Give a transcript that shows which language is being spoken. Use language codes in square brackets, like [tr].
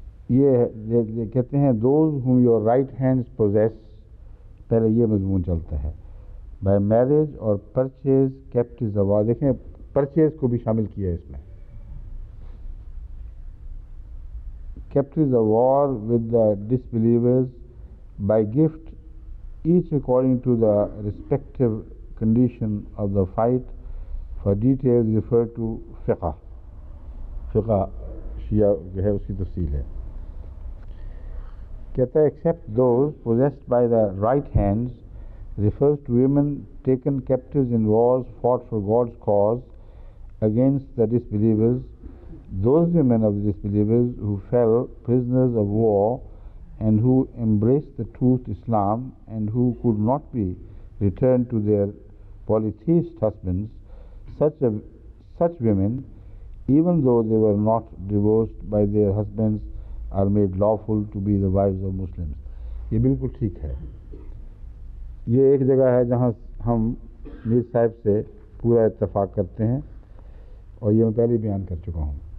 [en] یہ کہتے ہیں those whom your right hands possess، [ur] پہلے یہ مضمون چلتا ہے، [en] by marriage اور purchase captives آواز، [ur] دیکھیں پرچیز کو بھی شامل کیا ہے اس میں، [en] Captives of war with the disbelievers by gift each according to the respective condition of the fight. For details refer to [ur] فقہ شیعہ جو ہے اس کی تفصیل ہے۔ [en] کہتا ہے except those possessed by the right hands refers to women taken captives in wars fought for God's cause against the disbelievers, those women of the disbelievers who fell prisoners of war and who embraced the truth Islam and who could not be returned to their polytheist husbands, such women, even though they were not divorced by their husbands, are made lawful to be the wives of Muslims. [ur] یہ بالکل ٹھیک ہے۔ یہ ایک جگہ ہے جہاں ہم میر صاحب سے پورا اتفاق کرتے ہیں، اور یہ میں پہلے بیان کر چکا ہوں۔